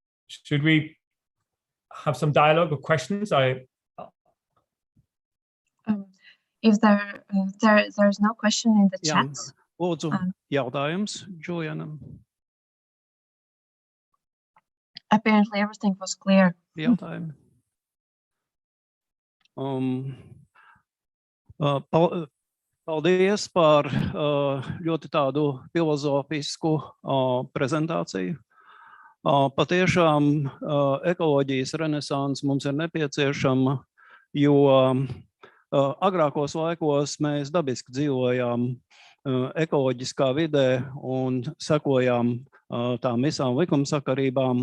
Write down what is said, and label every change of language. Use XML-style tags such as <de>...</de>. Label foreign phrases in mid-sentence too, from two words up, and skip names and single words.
<en>should we have some dialogue or questions? If there's no question in the chat.</en> <lv>Lūdzu, jautājums Julianam.</lv> <en>Apparently everything was clear.</en> <lv>Jautājumi. Paldies par ļoti tādu filozofisku prezentāciju. Patiešām ekoloģijas renesanse mums ir nepieciešama, jo agrākos laikos mēs dabiski dzīvojām ekoloģiskā vidē un sekojām tām visām likumsakarībām.</lv>